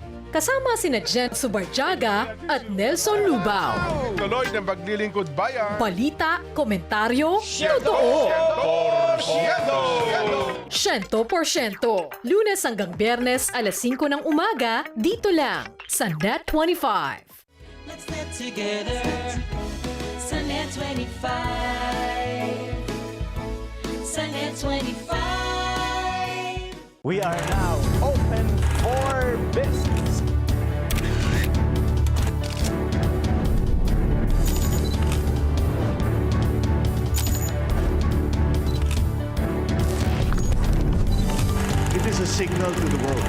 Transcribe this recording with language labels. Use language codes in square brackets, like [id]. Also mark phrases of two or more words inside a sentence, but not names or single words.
[tl] Kasama sina Jen Subarjaga at Nelson Lubao. Tuloy ng paglilingkod bayan. Balita, komentaryo, totoo. 100%. Lunes hanggang Biyernes, alas 5 ng umaga, dito lang sa Net 25. [en] Let's net together [tl] sa Net 25. Sa Net 25. [en] We are now open for business. It is a signal to the world.